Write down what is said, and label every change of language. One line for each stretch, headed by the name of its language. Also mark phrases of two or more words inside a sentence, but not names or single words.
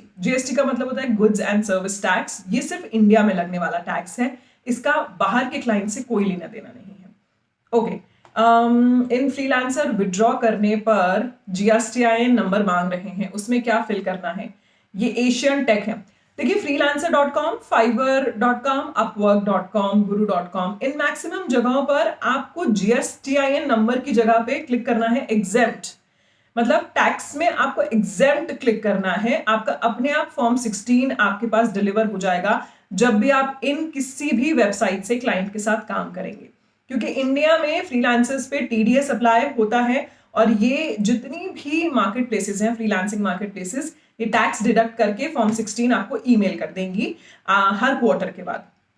Hindi: जीएसटी का मतलब होता है
English: goods and service tax.
Hindi: ये सिर्फ इंडिया में लगने वाला टैक्स है, इसका बाहर के क्लाइंट से कोई लेना देना नहीं है। ओके, इन फ्रीलांसर विड्रॉ करने पर
English: GSTIN number
Hindi: मांग रहे हैं, उसमें क्या फिल करना है? ये एशियन टेक है। देखिए, freelancer.com, fiverr.com, upwork.com, guru.com, इन मैक्सिमम जगहों पर आपको
English: GSTIN number
Hindi: की जगह पे क्लिक करना है एग्जेम्प्ट, मतलब टैक्स में आपको एग्जेम्प्ट क्लिक करना है। आपका अपने आप फॉर्म 16 आपके पास डिलीवर हो जाएगा जब भी आप इन किसी भी वेबसाइट से क्लाइंट के साथ काम करेंगे, क्योंकि इंडिया में फ्रीलांसर्स पे
English: TDS apply
Hindi: होता है और ये जितनी भी
English: market places
Hindi: हैं,
English: freelancing market places,
Hindi: ये
English: tax deduct
Hindi: करके फॉर्म 16 आपको ईमेल कर देंगी हर क्वार्टर के बाद।